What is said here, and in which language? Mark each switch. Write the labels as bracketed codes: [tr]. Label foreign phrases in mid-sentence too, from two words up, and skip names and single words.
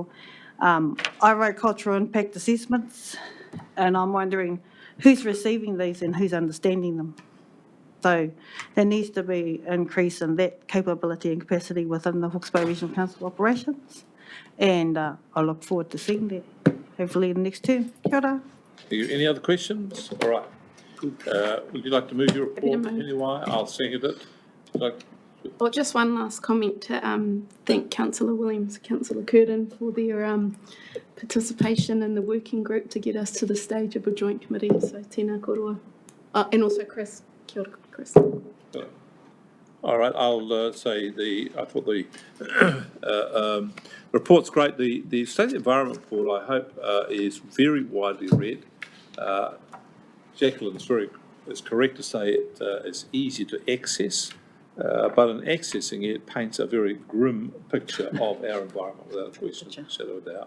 [en] I wrote cultural impact assessments, and I'm wondering who's receiving these and who's understanding them. So there needs to be an increase in that capability and capacity within the Hawke's Bay Regional Council operations, and I look forward to seeing that, hopefully in the next term. [mi] Kia ora. [en] Any other questions? All right. Would you like to move your report anyway? I'll second it. Well, just one last comment to thank Councillor Williams, Councillor Curtin for their participation in the working group to get us to the stage of a joint committee. [mi] So tēnā koroa. [en] And also Chris. [mi] Kia ora, [en] Chris. All right, I'll say I thought the report's great. The State of the Environment report, I hope, is very widely read. Jacqueline's it's correct to say it's easy to access, but in accessing it paints a very grim picture of our environment, without a question, shadow of a doubt.